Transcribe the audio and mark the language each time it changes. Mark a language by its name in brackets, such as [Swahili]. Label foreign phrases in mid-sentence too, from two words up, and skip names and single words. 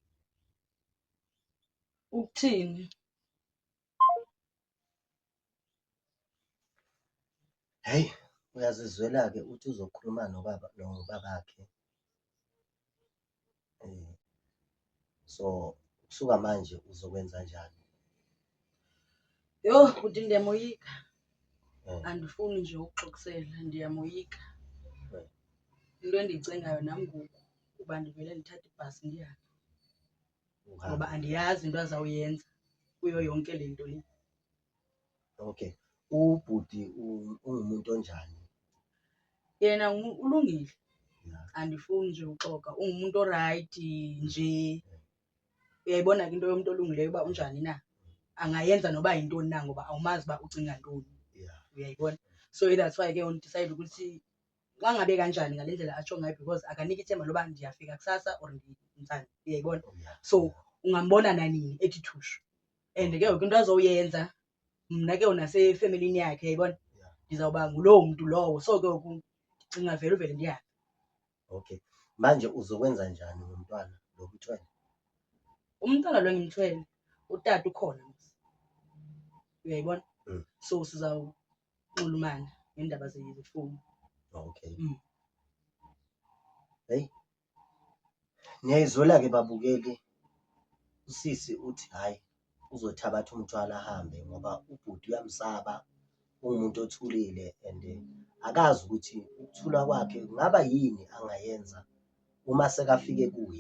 [Zulu] Ukuthini? Hey, uyazizwela-ke uthi uzokhuluma nobabakhe. So kusuka manje uzokwenza njani? [Xhosa] Yho, uthi ndiyamoyika. Andifuni nje ukuxoxisela ndiyamoyika. Into endiyicingayo nami ngoku kuba ndivele ndithathe ibhasi ndihambe. ngoba andiyazi into azawuyenza kuyo yonke le nto le. [Zulu] Okay, ubhuti ungumuntu onjani? [Xhosa] Yena ulungile, Yeah. andifuni nje uxoka, ungumuntu orayithi nje. Uyayibona ke into yomuntu olungileyo uba unjani na, angayenza noba yintoni na ngoba awumazi uba ucinga ntoni. Yeah. Uyayibona, [English] so that's why [Xhosa] ke undicide ukuthi xa ngabe kanjani ngale ndlela atsho ngayo, because akanika ithemba loba ndiyafika kusasa or ndintsani. Uyayibona, so ungambona nanini ethi thushu, and ke ngoku into azowuyenza mna ke nasefemelini yakhe, uyayibona, ndizawuba ngulowo mntu lowo. So ke ngoku ndicinga uvele ndihambe. Okay, [Zulu] manje uzokwenza njani ngomntwana lo kuthwele? Umntwana lo ngimthwele, utata ukhona, uyayibona. [Xhosa] So sizawunxulumana ngendaba zefowuni. Okay. [Zulu] Hey, niyayizwela ke babukeli, usisi uthi hayi uzothabatha umthwalo ahambe ngoba ubhuti uyamsaba, ungumuntu othulile and akazi ukuthi ukuthula kwakhe kungaba yini angayenza uma sekafike kuye.